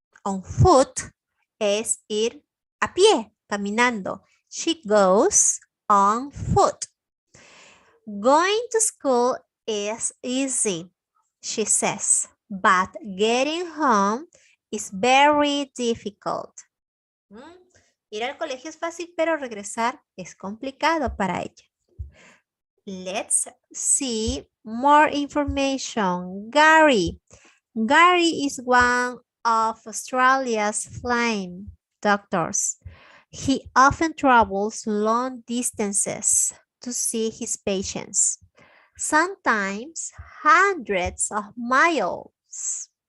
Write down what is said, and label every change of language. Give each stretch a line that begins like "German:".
Spanish: On foot es ir a pie, caminando.
English: She goes on foot. Going to school is easy, she says, but getting home is very difficult.
Spanish: Ir al colegio es fácil, pero regresar es complicado para ella.
English: Let's see more information. Gary. Gary is one of Australia's flying doctors. He often travels long distances to see his patients, sometimes hundreds of miles.